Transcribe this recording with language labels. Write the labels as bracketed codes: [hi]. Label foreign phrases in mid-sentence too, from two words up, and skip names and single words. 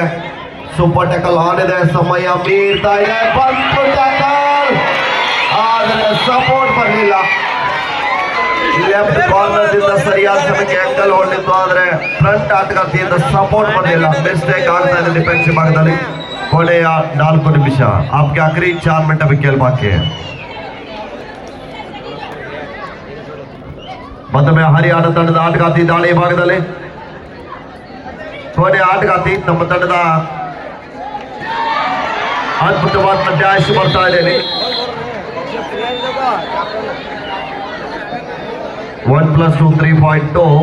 [en] super tackle on [kn] ಇದೆ, ಸಮಯ ಮೀರ್ತಾ ಇದೆ. ಬಂತು ಟ್ಯಾಕಲ್, ಆದರೆ ಸಪೋರ್ಟ್ ಬರಲಿಲ್ಲ. [en] left corner [kn] ದಿಂದ ಸರಿಯಾದ ಸಮಯಕ್ಕೆ ಅಂಕಲ್ ಹೊಂದಿತ್ತು, ಆದ್ರೆ ಫ್ರಂಟ್ ಆಟಗಾರ್ತಿಯಿಂದ ಸಪೋರ್ಟ್ ಬರಲಿಲ್ಲ. ಮಿಸ್ಟೇಕ್ ಆಗ್ತಾ ಇದೆ ಡಿಫೆನ್ಸಿವ್ ಭಾಗದಲ್ಲಿ. ಕೊನೆಯ 4 ನಿಮಿಷ, [hi] आपके आखिरी 4 मिनट अभी खेल बाकी है. [kn] ಮತ್ತೊಮ್ಮೆ ಹರಿಯಾಣ ತಂಡದ ಆಟಗಾರ್ತಿ ದಾಳಿ ಭಾಗದಲ್ಲಿ. ಕೊನೆಯ ಆಟಗಾರ್ತಿ ನಮ್ಮ ತಂಡದ ಅದ್ಭುತವಾದ ಡ್ಯಾಶ್ ಬರ್ತಾ ಇದೆ. 1+2 3.2.